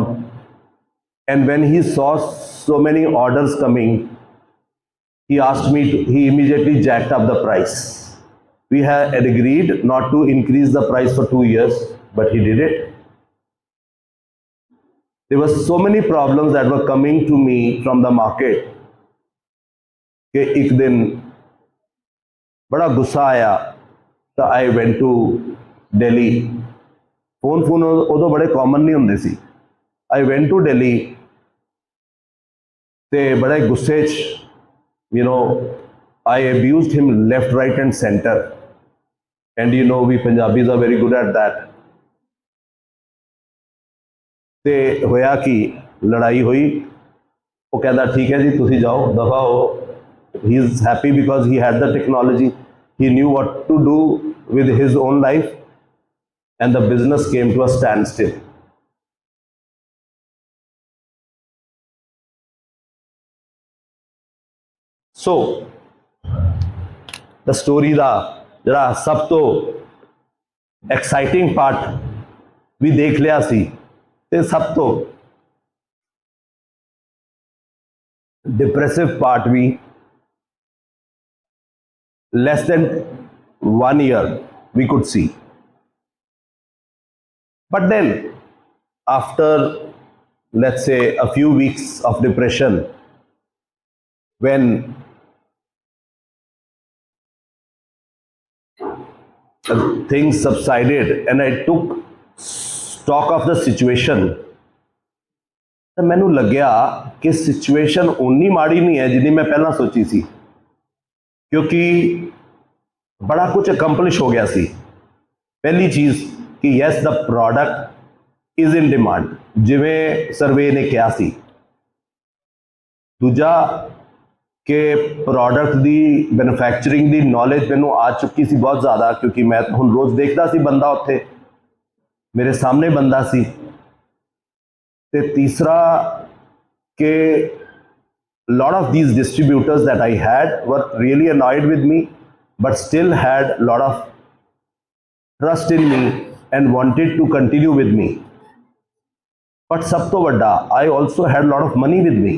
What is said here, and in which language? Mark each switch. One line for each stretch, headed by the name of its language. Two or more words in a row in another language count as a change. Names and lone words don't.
English: And when he saw so many orders coming, he immediately jacked up the price. We had agreed not to increase the price for 2 years, but he did it. There were so many problems that were coming to me from the market
Hindi: कि एक दिन बड़ा गुस्सा आया तो
English: I went to Delhi.
Punjabi: ਫੋਨ ਉਦੋਂ ਬੜੇ ਕਾਮਨ ਨਹੀਂ ਹੁੰਦੇ ਸੀ।
English: I went to Delhi
Punjabi: ਤੇ ਬੜੇ ਗੁੱਸੇ ਚ,
English: I abused him left, right and center. And we Punjabis are very good at that.
Punjabi: ਤੇ ਹੋਇਆ ਕਿ ਲੜਾਈ ਹੋਈ। ਉਹ ਕਹਿੰਦਾ ਠੀਕ ਹੈ ਜੀ ਤੁਸੀਂ ਜਾਓ ਦਫਾ ਹੋ।
English: He is happy because he had the technology, he knew what to do with his own life, and the business came to a standstill. so the story
Punjabi: ਦਾ ਜਿਹੜਾ ਸਭ ਤੋਂ
English: exciting part
Punjabi: ਵੀ ਦੇਖ ਲਿਆ ਸੀ ਤੇ ਸਭ ਤੋਂ
English: depressive part
Punjabi: भी,
English: less than 1 year we could see. But then after, let's say, a few weeks of depression, when things subsided and I took stock of the situation,
Punjabi: ਤਾਂ ਮੈਨੂੰ ਲੱਗਿਆ ਕਿ ਸਿਚੁਏਸ਼ਨ ਉਨੀ ਮਾੜੀ ਨਹੀਂ ਹੈ ਜਿੰਨੀ ਮੈਂ ਪਹਿਲਾਂ ਸੋਚੀ ਸੀ, ਕਿਉਂਕਿ ਬੜਾ ਕੁਝ ਅਕੰਪਲਿਸ਼ ਹੋ ਗਿਆ ਸੀ। ਪਹਿਲੀ ਚੀਜ਼ ਕਿ ਯੈਸ ਦਾ
English: product is in demand,
Punjabi: ਜਿਵੇਂ ਸਰਵੇ ਨੇ ਕਿਹਾ ਸੀ। ਦੂਜਾ ਕਿ ਪ੍ਰੋਡਕਟ ਦੀ ਮੈਨੂਫੈਕਚਰਿੰਗ ਦੀ ਨੌਲੇਜ ਮੈਨੂੰ ਆ ਚੁੱਕੀ ਸੀ ਬਹੁਤ ਜ਼ਿਆਦਾ, ਕਿਉਂਕਿ ਮੈਂ ਹੁਣ ਰੋਜ਼ ਦੇਖਦਾ ਸੀ ਬੰਦਾ ਉੱਥੇ ਮੇਰੇ ਸਾਹਮਣੇ ਬੰਦਾ ਸੀ। ਤੇ ਤੀਸਰਾ ਕਿ
English: lot of these distributors that I had were really annoyed with me, but still had a lot of trust in me and wanted to continue with me. But
Punjabi: ਸਭ ਤੋਂ ਵੱਡਾ,
English: I also had a lot of money with me.